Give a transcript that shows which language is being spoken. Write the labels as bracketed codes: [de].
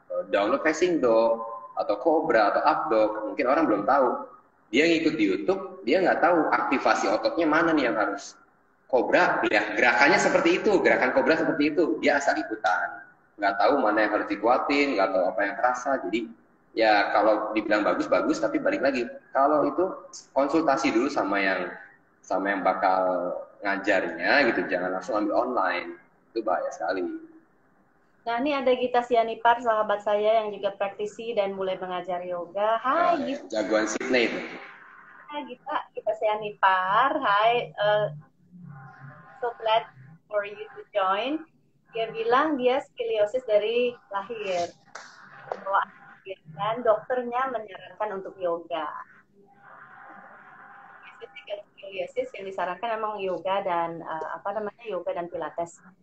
[id] Downward facing dog atau cobra atau up dog. Mungkin orang belum tahu dia ngikut di YouTube, dia nggak tahu aktivasi ototnya mana nih yang harus kobra, ya gerakannya seperti itu, gerakan kobra seperti itu, dia asal ikutan, nggak tahu mana yang harus dikuatin, nggak tahu apa yang terasa, jadi ya kalau dibilang bagus, tapi balik lagi, kalau itu konsultasi dulu sama yang bakal ngajarnya gitu, jangan langsung ambil online, itu bahaya sekali. Nah, ini ada Gita Sianipar, sahabat saya yang juga praktisi dan mulai mengajar yoga. Hai Ya, Gita, jagoan Sydney itu. Gita Sianipar. [en] Hai, so glad for you to join. [id] Dia bilang dia skoliosis dari lahir. Bawaan lahir. Dan dokternya menyarankan untuk yoga. Biasanya skoliosis yang disarankan memang yoga dan yoga dan pilates.